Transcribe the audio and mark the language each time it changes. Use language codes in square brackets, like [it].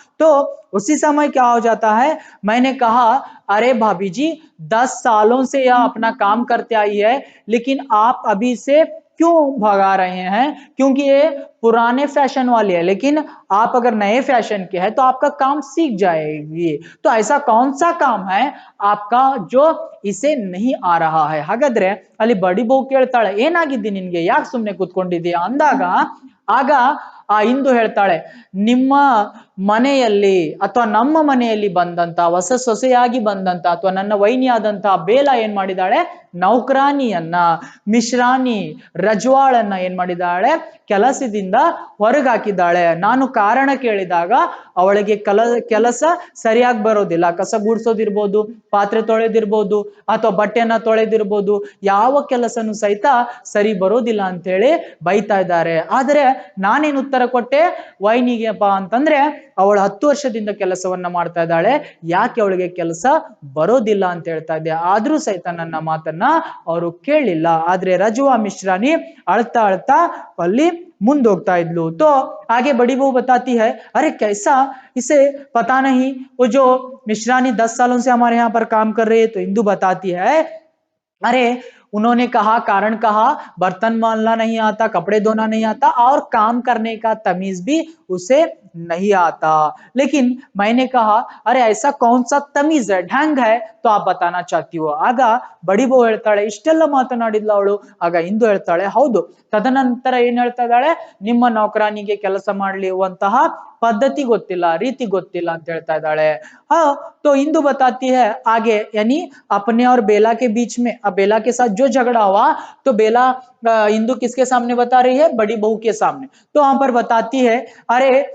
[hi] तो उसी समय क्या हो जाता है, मैंने कहा, अरे भाभी जी 10 सालों से यह अपना काम करते आई है, लेकिन आप अभी से क्यों भगा रहे हैं, क्योंकि ये पुराने फैशन वाली है, लेकिन आप अगर नए फैशन के हैं तो आपका काम सीख जाएगी। तो ऐसा कौन सा काम है आपका जो इसे नहीं आ रहा है। [kn] ಹಾಗಾದ್ರೆ ಅಲ್ಲಿ ಬಡಿ ಬಹು ಕೇಳ್ತಾಳೆ, ಏನಾಗಿದೆ ನಿನ್ಗೆ, ಯಾಕೆ ಸುಮ್ನೆ ಕೂತ್ಕೊಂಡಿದ್ದೀಯಾ ಅಂದಾಗ ಆಗ ಆ ಇಂದು ಹೇಳ್ತಾಳೆ, ನಿಮ್ಮ ಮನೆಯಲ್ಲಿ ಅಥವಾ ನಮ್ಮ ಮನೆಯಲ್ಲಿ ಬಂದಂತ ಹೊಸ ಸೊಸೆಯಾಗಿ ಬಂದಂತ ಅಥವಾ ನನ್ನ ವೈನಿಯಾದಂತ ಬೇಲ ಏನ್ ಮಾಡಿದಾಳೆ, ನೌಕರಾನಿಯನ್ನ, ಮಿಶ್ರಾನಿ ರಜ್ವಾಳನ್ನ ಏನ್ ಮಾಡಿದಾಳೆ, ಕೆಲಸದಿಂದ ಹೊರಗಾಕಿದ್ದಾಳೆ। ನಾನು ಕಾರಣ ಕೇಳಿದಾಗ ಅವಳಿಗೆ ಕೆಲಸ ಸರಿಯಾಗಿ ಬರೋದಿಲ್ಲ, ಕಸ ಗುಡಿಸೋದಿರ್ಬೋದು, ಪಾತ್ರೆ ತೊಳೆದಿರ್ಬೋದು, ಅಥವಾ ಬಟ್ಟೆನ ತೊಳೆದಿರ್ಬೋದು, ಯಾವ ಕೆಲಸನೂ ಸಹಿತ ಸರಿ ಬರೋದಿಲ್ಲ ಅಂತ ಹೇಳಿ ಬೈತಾ ಇದ್ದಾರೆ। ಆದರೆ ನಾನೇನು ಉತ್ತರ ಕೊಟ್ಟೆ ವೈನಿಗೆಪ್ಪ ಅಂತಂದ್ರೆ, ಅವಳು 10 ವರ್ಷದಿಂದ ಕೆಲಸವನ್ನ ಮಾಡ್ತಾ ಇದ್ದಾಳೆ, ಯಾಕೆ ಅವಳಿಗೆ ಕೆಲಸ ಬರೋದಿಲ್ಲ ಅಂತ ಹೇಳ್ತಾ ಇದ್ದೆ, ಆದ್ರೂ ಸಹಿತ ನನ್ನ ಮಾತನ್ನ ಅವರು ಕೇಳಲಿಲ್ಲ। ಆದ್ರೆ ರಜುವಾ ಮಿಶ್ರಾನಿ ಅಳ್ತಾ ಅಳ್ತಾ ಅಲ್ಲಿ ಮುಂದೋಗ್ತಾ ಇದ್ಲು। [hi] तो आगे बड़ी बहू बताती है, अरे कैसा, इसे पता नहीं, वो जो मिश्रानी 10 सालों से हमारे यहाँ पर काम कर रही है। तो इंदु बताती है, अरे उन्होंने कहा, कारण कहा, बर्तन मांजना नहीं आता, कपड़े धोना नहीं आता, और काम करने का तमीज भी उसे नहीं आता। लेकिन मैंने कहा, अरे ऐसा कौन सा तमीज है, ढंग है, तो आप बताना चाहती हो। [kn] ಆಗ ಬಡಿ ಬಹು ಹೇಳ್ತಾಳೆ, ಇಷ್ಟೆಲ್ಲ ಮಾತನಾಡಿದ್ಲ ಅವಳು। ಆಗ ಇಂದು ಹೇಳ್ತಾಳೆ, ಹೌದು, ತದನಂತರ ಏನ್ ಹೇಳ್ತಾ ಇದ್ದಾಳೆ, ನಿಮ್ಮ ನೌಕರಾನಿಗೆ ಕೆಲಸ ಮಾಡಲಿರುವಂತಹ पद्धति गोत्तिಲ್ಲ रीति गोत्तिಲ್ಲ ಅಂತ ಹೇಳ್ತಾ ಇದ್ದಾಳೆ [hi] हाँ तो इंदु बताती है आगे यानी अपने और बेला के बीच में अब बेला के साथ जो झगड़ा हुआ तो बेला इंदु किसके सामने बता रही है बड़ी बहू के सामने तो वहां पर बताती है अरे